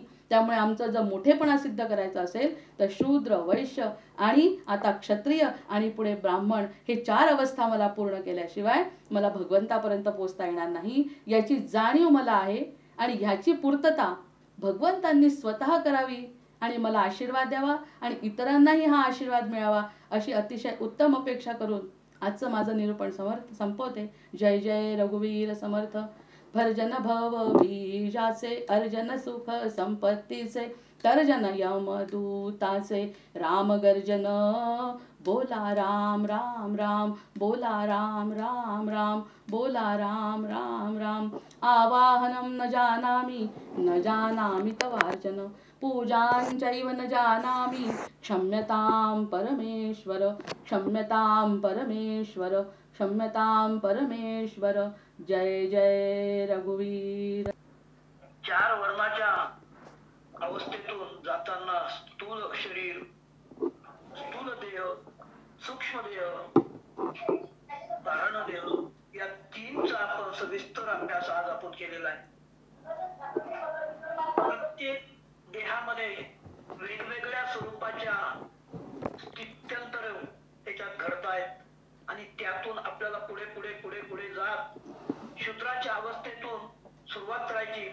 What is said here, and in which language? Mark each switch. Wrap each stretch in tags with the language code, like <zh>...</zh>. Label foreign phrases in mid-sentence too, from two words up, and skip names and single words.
<mr>त्यामुळे आमचं जर मोठेपणा सिद्ध करायचं असेल तर शूद्र, वैश्य आणि आता क्षत्रिय आणि पुढे ब्राह्मण हे 4 अवस्था मला पूर्ण केल्याशिवाय मला भगवंतापर्यंत पोहोचता येणार नाही, याची जाणीव मला आहे. आणि ह्याची पूर्तता भगवंतांनी स्वतः करावी आणि मला आशीर्वाद द्यावा आणि इतरांनाही हा आशीर्वाद मिळावा, अशी अतिशय उत्तम अपेक्षा करून आजचं माझं निरूपण संपवते. जय जय रघुवीर समर्थ. भरजन भव बीजाचे, अर्जन सुख संपत्तीचे, तर्जन यमदूताचे, राम गर्जन बोला राम राम राम, बोला राम राम राम, बोला राम राम राम.</mr> <sa>आवाहनं न जानामि तवार्चन, पूजांचैव न जानामि, क्षम्यतां परमेश्वर, क्षम्यतां परमेश्वर, क्षम्यतां परमेश्वर.</sa> <mr>जय जय रघुवीर. 4 वर्णाच्या अवस्थेतून जाताना स्थूल शरीर, स्थूल देह, सूक्ष्म देह, कारण देह या 3चा आपण सविस्तर अभ्यास आज आपण केलेला आहे. प्रत्येक देहामध्ये वेगवेगळ्या स्वरूपाच्या स्थित्यंतर त्याच्यात घडतायत आणि त्यातून आपल्याला पुढे पुढे पुढे पुढे जात शूद्राच्या अवस्थेतून सुरुवात करायची.</mr>